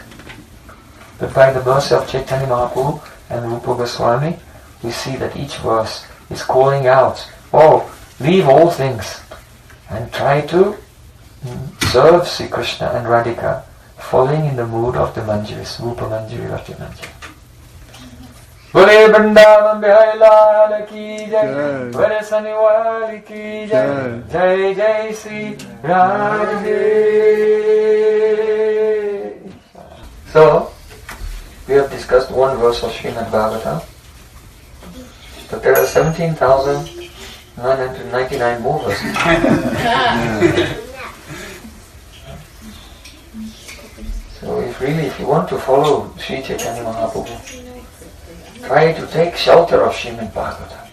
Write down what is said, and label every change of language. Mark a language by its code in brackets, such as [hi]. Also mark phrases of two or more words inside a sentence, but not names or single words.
[en] But by the mercy of Chaitanya Mahaprabhu and Rupa Goswami, we see that each verse is calling out, oh, leave all things and try to serve Sri Krishna and Radhika, falling in the mood of the Manjaris, Rupa Manjari, Rati Manjari. [hi] बोले वृन्दावन बिहाई लाल की जय, बोले सनिवाली की जय, जय जय श्री राधे. [en] So, we have discussed one verse of Srimad Bhagavatam, but there are 17,999 more verses. So if you want to follow Sri Chaitanya Mahaprabhu, try to take shelter of Srimad Bhagavatam.